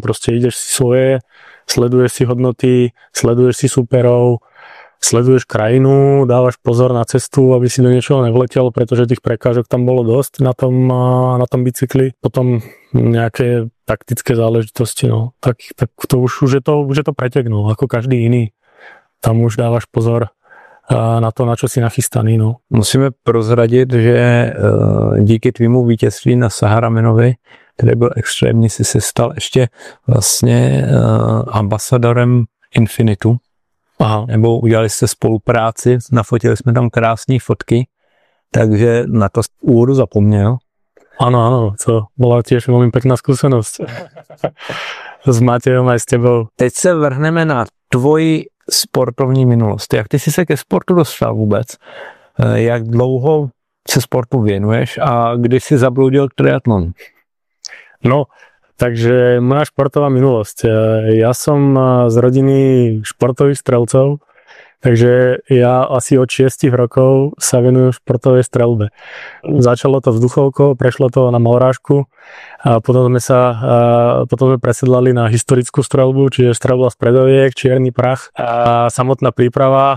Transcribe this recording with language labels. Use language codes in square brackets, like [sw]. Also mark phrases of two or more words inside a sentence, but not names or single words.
[sk] Proste ideš si svoje, sleduješ si hodnoty, sleduješ si superov, sleduješ krajinu, dávaš pozor na cestu, aby si do niečoho nevletel, pretože tých prekážok tam bolo dosť na tom bicykli. Potom nejaké taktické záležitosti, no. Tak to už je to pretek, no, ako každý iný. Tam už dávaš pozor na to, na čo si nachystaný, no. [cs] Musíme prozradit, že díky tvýmu vítězství na Saharamenovi, který byl extrémní, si se stal ještě vlastně ambasadorem Infinitu. Aha. Nebo udělali jste spolupráci, nafotili jsme tam krásné fotky, takže na to úvodu zapomněl. [sk] Áno, to bola tiež veľmi pekná skúsenosť s Matejom aj s tebou. [cs] Teď se vrhneme na tvoji sportovní minulost. Jak ty jsi se ke sportu dostal vůbec? Jak dlouho se sportu věnuješ a kdy jsi zabloudil triatlon? [sk] No, takže moja športová minulosť. Ja som z rodiny športových strelcov, takže ja asi od 6 rokov sa venujem športovej streľbe. Začalo to vzduchovkou, prešlo to na malorážku a potom sme presedlali na historickú streľbu, čiže streľba z predoviek, čierny prach a samotná príprava.